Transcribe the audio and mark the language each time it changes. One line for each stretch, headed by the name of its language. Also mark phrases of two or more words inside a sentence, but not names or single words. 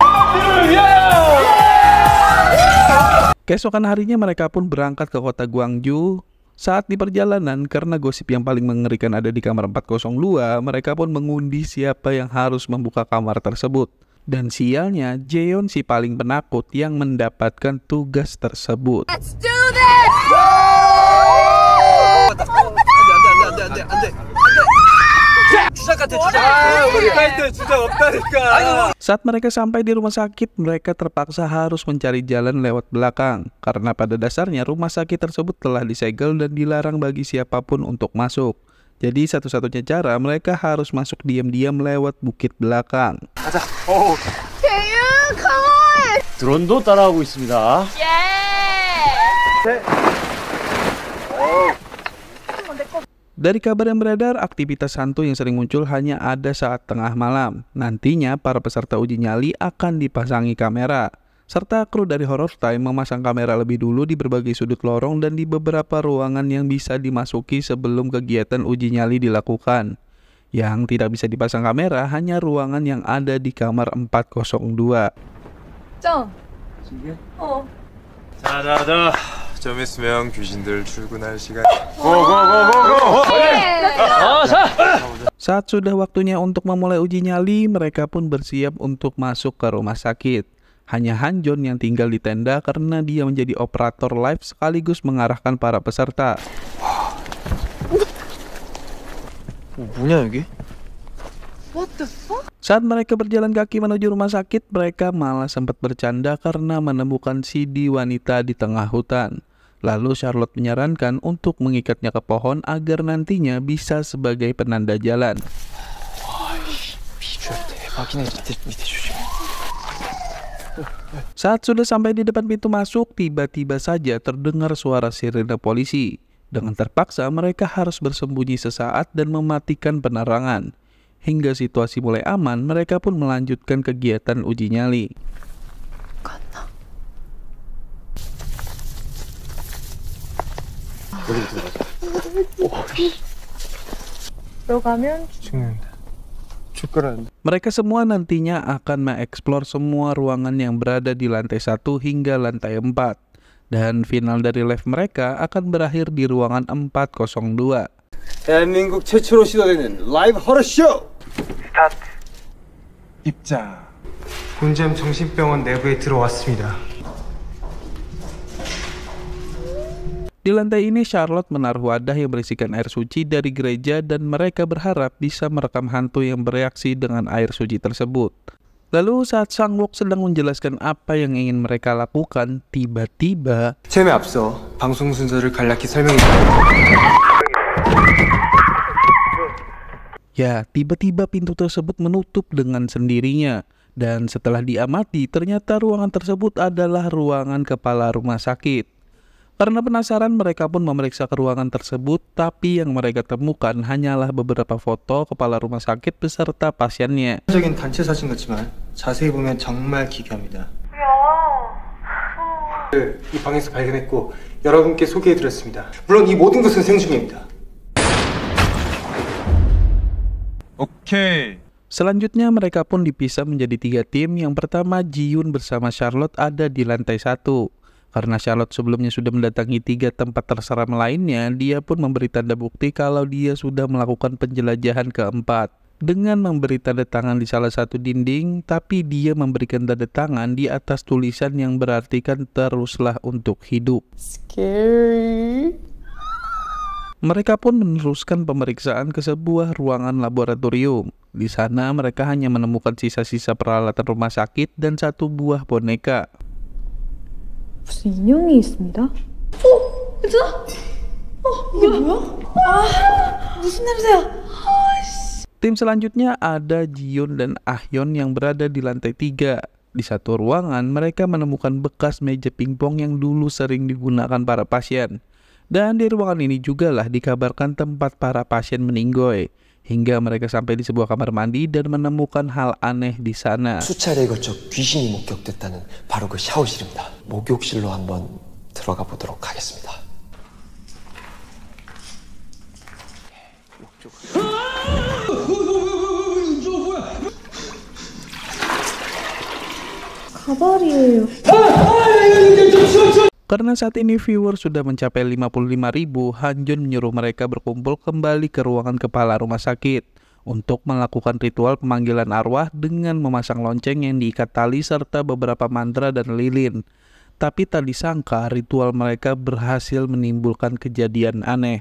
Indonesian: Keesokan harinya mereka pun berangkat ke kota Gwangju. Saat di perjalanan, karena gosip yang paling mengerikan ada di kamar 402, mereka pun mengundi siapa yang harus membuka kamar tersebut. Dan sialnya, Jaeyeon si paling penakut yang mendapatkan tugas tersebut.
English: Let's do this!
Indonesian: Saat mereka sampai di rumah sakit, mereka terpaksa harus mencari jalan lewat belakang. Karena pada dasarnya rumah sakit tersebut telah disegel dan dilarang bagi siapapun untuk masuk. Jadi satu-satunya cara mereka harus masuk diam-diam lewat bukit belakang.
English: Jaeyeon, come on!
Korean: 드론도 따라하고 있습니다.
English: Yeah!
Indonesian: Dari kabar yang beredar, aktivitas hantu yang sering muncul hanya ada saat tengah malam. Nantinya para peserta uji nyali akan dipasangi kamera, serta kru dari Horror Time memasang kamera lebih dulu di berbagai sudut lorong dan di beberapa ruangan yang bisa dimasuki sebelum kegiatan uji nyali dilakukan. Yang tidak bisa dipasang kamera hanya ruangan yang ada di kamar 402.
Korean: 짱. 자자자, 좀 있으면 귀신들 출근할 시간.
Indonesian: Saat sudah waktunya untuk memulai uji nyali, mereka pun bersiap untuk masuk ke rumah sakit. Hanya Hanjon yang tinggal di tenda karena dia menjadi operator live sekaligus mengarahkan para peserta.
Korean: 뭐냐 여기?
Indonesian: Saat mereka berjalan kaki menuju rumah sakit, mereka malah sempat bercanda karena menemukan CD wanita di tengah hutan. Lalu Charlotte menyarankan untuk mengikatnya ke pohon agar nantinya bisa sebagai penanda jalan.
Korean: 비주얼 대박이네. 밑에 조심해.
Indonesian: Saat sudah sampai di depan pintu masuk, tiba-tiba saja terdengar suara sirene polisi. Dengan terpaksa mereka harus bersembunyi sesaat dan mematikan penerangan. Hingga situasi mulai aman, mereka pun melanjutkan kegiatan uji nyali.
Korean: 들어가면 죽는다. 죽거라는데.
Indonesian: Mereka semua nantinya akan mengeksplor semua ruangan yang berada di lantai 1 hingga lantai 4. Dan final dari live mereka akan berakhir di ruangan 402.
Korean: 대한민국 최초로 시도되는 라이브 호러쇼! 입장. 곤잼 정신병원 내부에 들어왔습니다.
Indonesian: Di lantai ini Charlotte menaruh wadah yang berisikan air suci dari gereja dan mereka berharap bisa merekam hantu yang bereaksi dengan air suci tersebut. Lalu saat Sang-wook sedang menjelaskan apa yang ingin mereka lakukan, tiba-tiba
Korean: 체험에 앞서 방송 순서를 간략히 설명해드립니다.
Indonesian: ya, tiba-tiba pintu tersebut menutup dengan sendirinya. Dan setelah diamati, ternyata ruangan tersebut adalah ruangan kepala rumah sakit. Karena penasaran, mereka pun memeriksa ke ruangan tersebut, tapi yang mereka temukan hanyalah beberapa foto kepala rumah sakit beserta pasiennya.
Korean: 적인 단체 사진 같지만 자세히 보면 정말 기괴합니다. 이 방에서 발견했고 여러분께 소개해드렸습니다. 물론 이 모든 것은 생중입니다. 오케이.
Indonesian: Selanjutnya mereka pun dipisah menjadi 3 tim. Yang pertama, Ji-yoon bersama Charlotte ada di lantai 1. Karena Charlotte sebelumnya sudah mendatangi 3 tempat terseram lainnya, dia pun memberi tanda bukti kalau dia sudah melakukan penjelajahan keempat. Dengan memberi tanda tangan di salah satu dinding, tapi dia memberikan tanda tangan di atas tulisan yang berartikan teruslah untuk hidup.
English: scary.
Indonesian: Mereka pun meneruskan pemeriksaan ke sebuah ruangan laboratorium. Di sana mereka hanya menemukan sisa-sisa peralatan rumah sakit dan 1 buah boneka.
Korean: 무슨 인형이 있습니다. 괜찮아? 이게 뭐야? 무슨 냄새야?
Indonesian: Tim selanjutnya ada Ji-yoon dan Ah-yeon yang berada di lantai 3. Di satu ruangan, mereka menemukan bekas meja pingpong yang dulu sering digunakan para pasien. Dan di ruangan ini jugalah dikabarkan tempat para pasien meninggoy. Hingga mereka sampai di sebuah kamar mandi dan menemukan hal aneh di sana.
Korean: 수차례에 걸쳐 귀신이 목격됐다는 바로 그 샤워실입니다. 목욕실로 한번 들어가 보도록 하겠습니다. 가발이에요.
Indonesian: Karena saat ini viewer sudah mencapai 55.000, Hanjon menyuruh mereka berkumpul kembali ke ruangan kepala rumah sakit untuk melakukan ritual pemanggilan arwah dengan memasang lonceng yang diikat tali serta beberapa mantra dan lilin. Tapi tak disangka ritual mereka berhasil menimbulkan kejadian aneh.